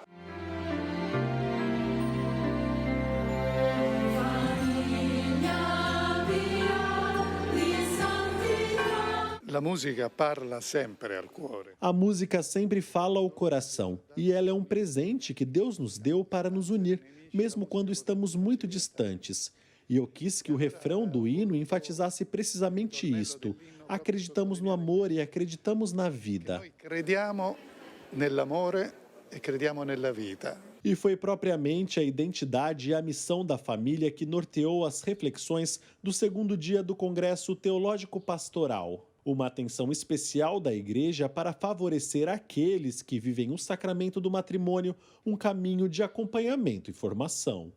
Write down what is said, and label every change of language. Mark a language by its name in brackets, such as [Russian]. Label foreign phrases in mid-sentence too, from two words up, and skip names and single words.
[Italian] A música parla sempre ao cuore. [Portuguese] A música sempre fala ao coração e ela é um presente que Deus nos deu para nos unir, mesmo quando estamos muito distantes. E eu quis que o refrão do hino enfatizasse precisamente isto. Acreditamos no amor e acreditamos na vida. [Italian] Crediamo nell'amore e crediamo nella vita. [Portuguese] E foi propriamente a identidade e a missão da família que norteou as reflexões do segundo dia do Congresso Teológico Pastoral. Uma atenção especial da Igreja para favorecer aqueles que vivem o sacramento do matrimônio, um caminho de acompanhamento e formação.